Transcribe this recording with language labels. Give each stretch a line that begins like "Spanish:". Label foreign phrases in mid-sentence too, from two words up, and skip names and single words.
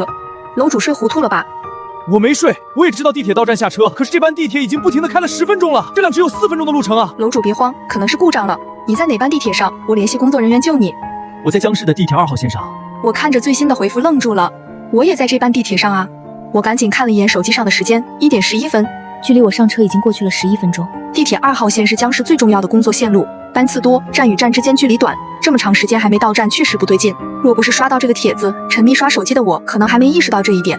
Chinese: 樓主睡糊塗了吧？我沒睡，我也知道地鐵到站下車，可是這班地鐵已經不停地開了10分鐘了，這輛只有4分鐘的路程啊！樓主別慌，可能是故障了。你在哪班地鐵上？我聯繫工作人員救你。我在江市的地鐵2號線上。我看着最新的回復愣住了，我也在這班地鐵上啊！我趕緊看了一眼手機上的時間，1點11分，距離我上車已經過去了11分鐘。地鐵2號線是江市最重要的工作線路，班次多，站與站之間距離短，這麼長時間還沒到站，確實不對勁。若不是刷到這個帖子，沉迷刷手機的我可能還沒意識到這一點。